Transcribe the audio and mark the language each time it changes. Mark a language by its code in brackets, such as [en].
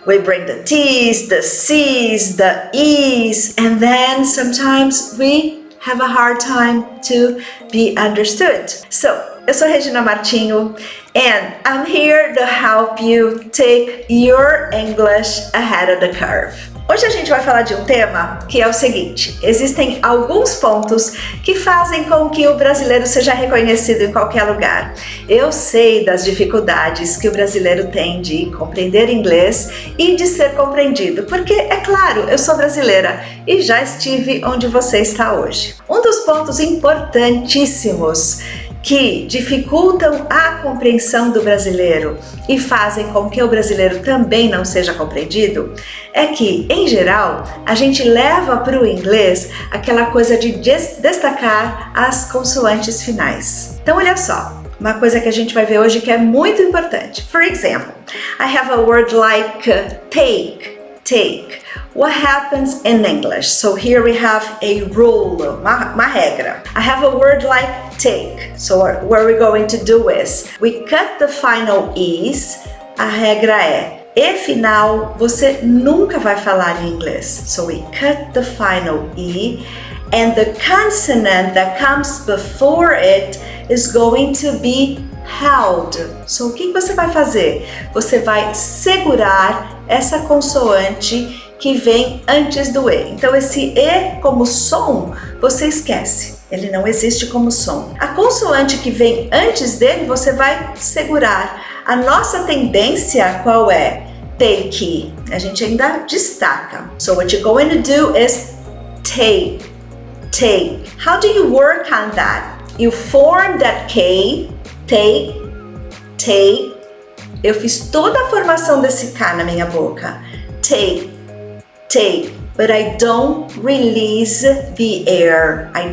[en] We bring the T's, the C's, the E's, and then sometimes we have a hard time to be understood. So, [pt] eu sou [en] Regina Martinho, and I'm here to help you take your English ahead of the curve. [pt] Hoje a gente vai falar de um tema que é o seguinte: existem alguns pontos que fazem com que o brasileiro seja reconhecido em qualquer lugar. Eu sei das dificuldades que o brasileiro tem de compreender inglês e de ser compreendido, porque, é claro, eu sou brasileira e já estive onde você está hoje. Um dos pontos importantíssimos que dificultam a compreensão do brasileiro e fazem com que o brasileiro também não seja compreendido é que, em geral, a gente leva para o inglês aquela coisa de destacar as consoantes finais. Então, olha só, uma coisa que a gente vai ver hoje que é muito importante. [en] For example, I have a word like take. What happens in English? So here we have a rule, [pt] uma regra. [en] I have a word like take. So what we're going to do is, we cut the final E's. [pt] A regra é, E final você nunca vai falar em inglês. [en] So we cut the final E, and the consonant that comes before it is going to be held. [pt] So o que você vai fazer? Você vai segurar essa consoante que vem antes do E. Então esse E como som, você esquece. Ele não existe como som. A consoante que vem antes dele, você vai segurar. A nossa tendência qual é? Take. A gente ainda destaca. [en] So what you're going to do is take. How do you work on that? You form that K, take. [pt] Eu fiz toda a formação desse K na minha boca. [en] Take. But I don't release the air.